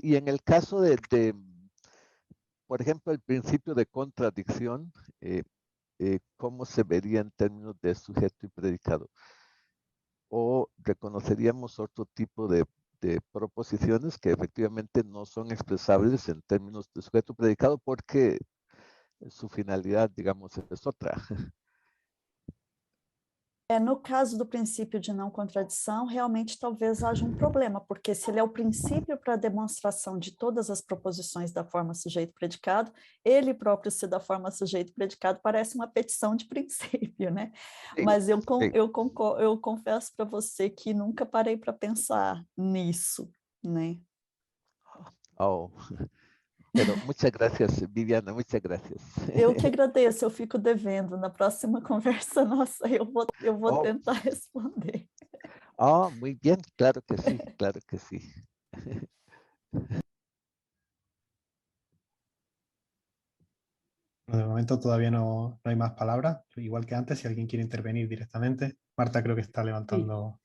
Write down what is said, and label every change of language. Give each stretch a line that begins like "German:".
Spanish: Y en el caso por ejemplo, el principio de contradicción, ¿cómo se vería en términos de sujeto y predicado? ¿O reconoceríamos otro tipo de proposiciones que efectivamente no son expresables en términos de sujeto y predicado porque su finalidad, digamos, es otra?
Portuguese: No caso do princípio de não contradição, realmente talvez haja um problema, porque se ele é o princípio para a demonstração de todas as proposições da forma sujeito-predicado, ele próprio ser da forma sujeito-predicado parece uma petição de princípio, né? Sim, Mas eu sim. confesso para você que nunca parei para pensar nisso, né?
Spanish: Oh, pero muchas gracias, Viviana, muchas gracias.
Portuguese: Eu que agradeço, eu fico devendo. Na próxima conversa nossa, eu vou Oh. tentar responder.
Spanish: Oh, muy bien, claro que sí, claro que sí. De momento todavía no hay más palabras, igual que antes, si alguien quiere intervenir directamente. Marta creo que está levantando.